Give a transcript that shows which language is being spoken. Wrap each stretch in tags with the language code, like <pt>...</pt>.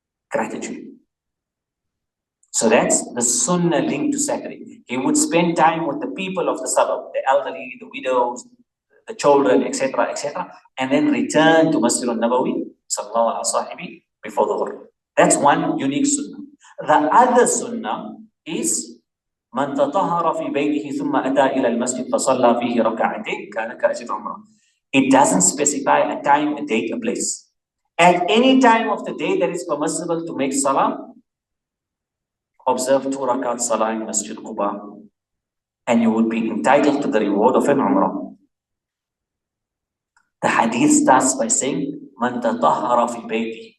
<en>Gratitude. So that's the sunnah linked to Saturday. He would spend time with the people of the suburb, the elderly, the widows, the children, etc., and then return to Masjid al-Nabawi, sallallahu alaihi wasallam, before the Dhuhr. That's one unique sunnah. The other sunnah is</en> <ar>من تطهر في بيته ثم أتى إلى المسجد فصلى فيه ركعتين كان كأجر عمره.</ar> <en>It doesn't specify a time, a date, a place. At any time of the day that is permissible to make salah, observe 2 rakat salah in Masjid Quba, and you would be entitled to the reward of an umrah. The hadith starts by saying, Man tatahara fi bayti.</en>